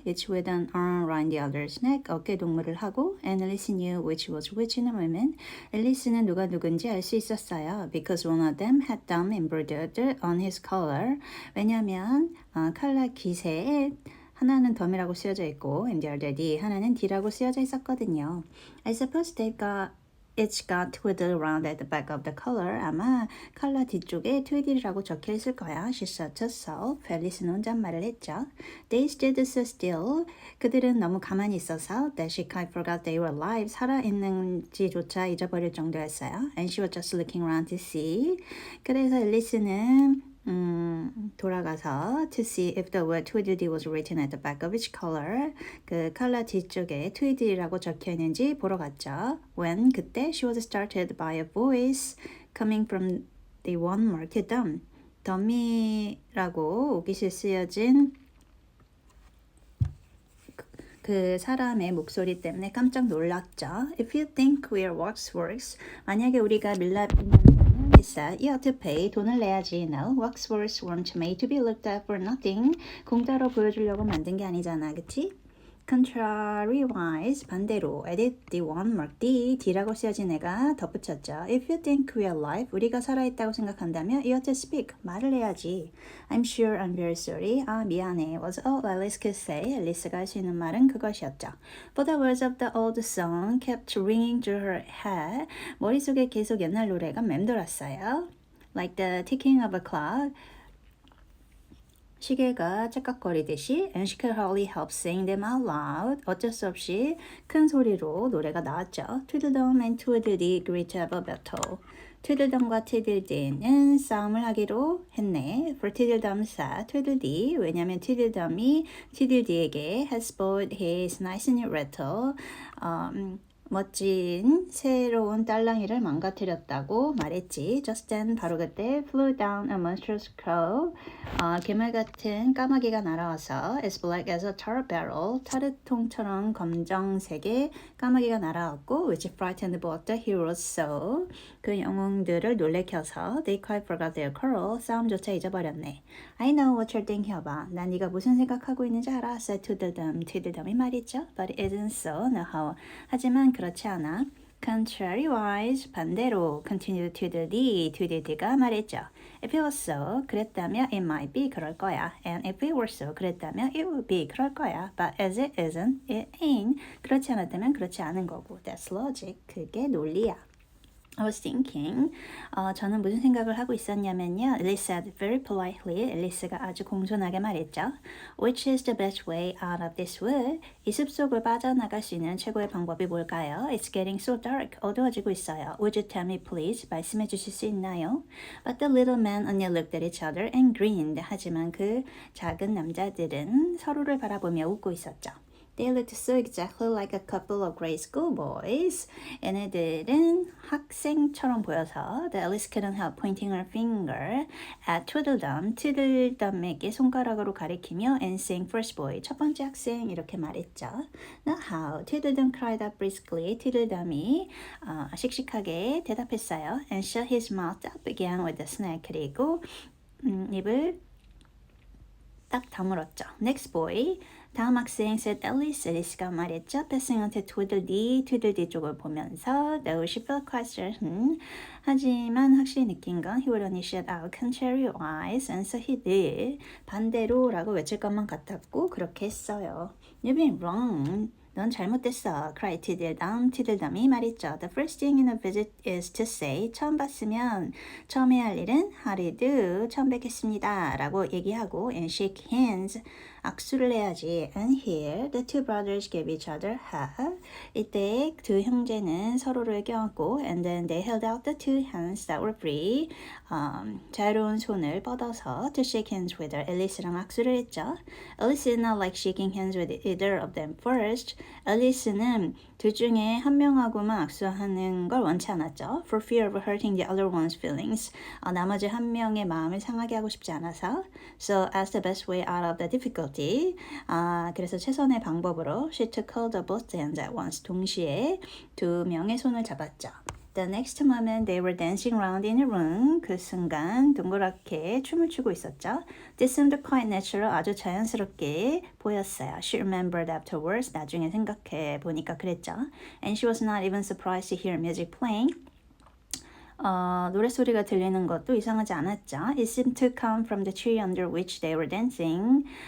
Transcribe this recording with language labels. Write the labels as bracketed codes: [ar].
[en] Each with an arm around the other's neck. [ko] 어깨 동무를 하고 [en] and Alice knew which was which in a moment. [ko] 앨리스는 누가 누군지 알 수 있었어요. [en] Because one of them had thumb embroidered on his collar. [ko] 왜냐하면 칼라 깃에 하나는 덤이라고 쓰여져 있고 [en] and the other D [ko] 하나는 D라고 쓰여져 있었거든요. [en] I suppose It's got twiddled around at the back of the collar. [ko] 아마 컬러 뒤쪽에 트위들이라고 적혀 있을 거야. [en] She said to herself. [ko] 앨리스는 혼잣말을 했죠. [en] They stood so still. [ko] 그들은 너무 가만히 있어서 [en] that she quite forgot they were alive. [ko] 살아있는지조차 잊어버릴 정도였어요. [en] And she was just looking around to see. [ko] 그래서 앨리스는 돌아가서 [en] to see if the word Tweedledee was written at the back of each color. [ko] 그 컬러 뒤쪽에 Tweedlee라고 적혀 있는지 보러 갔죠. [en] When [ko] 그때 [en] she was startled by a voice coming from the one marked dumb. [ko] 더미라고 오깃이 쓰여진 그 사람의 목소리 때문에 깜짝 놀랐죠. [en] If you think we're waxworks, [ko] 만약에 우리가 밀랍이면 [en] said, you ought to pay. [ko] 돈을 내야지. [en] No, waxworks weren't made to be looked at for nothing. [ko] 공짜로 보여주려고 만든 게 아니잖아, 그치? [en] Contrariwise, [ko] 반대로 [en] edit the one marked D, [ko] D라고 쓰여진 애가 덧붙였죠. [en] If you think we're alive, [ko] 우리가 살아있다고 생각한다면 [en] you ought to speak, [ko] 말을 해야지. [en] I'm sure I'm very sorry. [ko] 미안해. [en] was all Alice could say. [ko] 앨리스가 할 수 있는 말은 그것이었죠. [en] But the words of the old song kept ringing through her head. [ko] 머릿속에 계속 옛날 노래가 맴돌았어요. [en] Like the ticking of a clock. [ko] 시계가 째깍거리듯이 [en] and she could hardly help saying them out loud. [ko] 어쩔 수 없이 큰 소리로 노래가 나왔죠. [en] Tweedledum and Tweedledee agreed to have a battle. [ko] Tweedledum과 Tweedledee는 싸움을 하기로 했네. [en] For Tweedledum said Tweedledee. [ko] 왜냐면 Tweedledum이 Tweedledee에게 [en] had spoiled his nice new rattle. [ko] 멋진 새로운 딸랑이를 망가뜨렸다고 말했지. [en] Just then [ko] 바로 그때 [en] flew down a monstrous crow. [ko] 괴물 같은 까마귀가 날아와서 [en] as black as a tar barrel. [ko] 타르통처럼 검정색의 까마귀가 날아왔고 [en] which frightened both the heroes so. [ko] 그 영웅들을 놀래켜서 [en] they quite forgot their quarrel. [ko] 싸움조차 잊어버렸네. [en] I know what you're thinking about. [ko] 난 네가 무슨 생각하고 있는지 알아. [en] said Tweedledum. [ko] Tweedledum이 말이죠. [en] But it isn't so. No. [ko] 하지만 그렇지 않아. [en] Contrariwise, [ko] 반대로 [en] continued Tweedledee. [ko] Tweedledee가 말했죠. [en] If it was so, [ko] 그랬다면 [en] it might be, [ko] 그럴 거야. [en] And if it were so, 그랬다면 it would be, 그럴 거야. But as it isn't, it ain't. [ko] 그렇지 않았다면 그렇지 않은 거고. [en] That's logic. [ko] 그게 논리야. [en] I was thinking, [ko] 저는 무슨 생각을 하고 있었냐면요. [en] Alice said very politely, [ko] 앨리스가 아주 공손하게 말했죠. [en] Which is the best way out of this wood? [ko] 이 숲속을 빠져나갈 수 있는 최고의 방법이 뭘까요? [en] It's getting so dark. [ko] 어두워지고 있어요. [en] Would you tell me please? [ko] 말씀해 주실 수 있나요? [en] But the little men only looked at each other and grinned. [ko] 하지만 그 작은 남자들은 서로를 바라보며 웃고 있었죠. [en] They looked so exactly like a couple of grade school boys. [ko] 얘네들은 학생처럼 보여서 [en] the Alice couldn't help pointing her finger at Tweedledum. [ko] Tweedledum에게 손가락으로 가리키며 [en] and saying first boy, [ko] 첫 번째 학생 이렇게 말했죠. [en] Now how? Tweedledum cried out briskly. [ko] Tweedledum이 씩씩하게 대답했어요. [en] And shut his mouth up again with a snap. [ko] 그리고 입을 딱 다물었죠. [en] Next boy. [ko] 다음 학생 [en] said Alice. [ko] 앨리스가 말했죠. [en] Passing on to Tweedledee. [ko] Tweedledee 쪽을 보면서 [en] though she felt quite certain. [ko] 하지만 확실히 느낀 건 [en] he would only shout out contrariwise. And so he did. [ko] 반대로 라고 외칠 것만 같았고 그렇게 했어요. [en] You've been wrong. [ko] 넌 잘못됐어. [en] cried Tweedledum. [ko] Tweedledum이 말했죠. [en] The first thing in a visit is to say. [ko] 처음 봤으면 처음 해야 할 일은 [en] how do you do? [ko] 처음 뵙겠습니다. 라고 얘기하고 [en] and shake hands. [ko] 악수를 해야지. [en] And here the two brothers gave each other hug. [ko] 이때 두 형제는 서로를 껴안고 [en] and then they held out the two hands that were free. [ko] 자유로운 손을 뻗어서 [en] to shake hands with her. [ko] 앨리스랑 악수를 했죠. [en] Alice did not like shaking hands with either of them first. [ko] 앨리스는 둘 중에 한 명하고만 악수하는 걸 원치 않았죠. [en] For fear of hurting the other one's feelings. [ko] 나머지 한 명의 마음을 상하게 하고 싶지 않아서. [en] So as the best way out of the difficulty. [ko] 그래서 최선의 방법으로 [en] she took hold of both hands at once. [ko] 동시에 두 명의 손을 잡았죠. [en] The next moment they were dancing around in a room. [ko] 그 순간 동그랗게 춤을 추고 있었죠. [en] This seemed quite natural. [ko] 아주 자연스럽게 보였어요. [en] She remembered afterwards. [ko] 나중에 생각해 보니까 그랬죠. [en] And she was not even surprised to hear music playing. [ko] 노랫소리가 들리는 것도 이상하지 않았죠. [en] It seemed to come from the tree under which they were dancing.